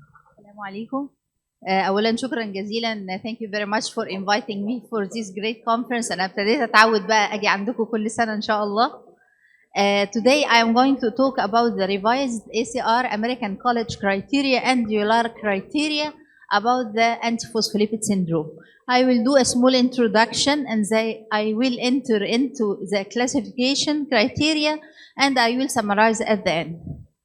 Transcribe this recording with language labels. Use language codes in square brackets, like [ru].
[ar] Assalamu alaikum. أولا شكرا جزيلا. [en] Thank you very much for inviting me for this great conference. [ar] أنا ابتديت أتعود بقى أجي عندكم كل سنة إن شاء الله. [en] Today I am going to talk about the revised ACR American College criteria and ULAR criteria about the antiphospholipid syndrome. I will do a small introduction and I will enter into the classification criteria and I will summarize at the end.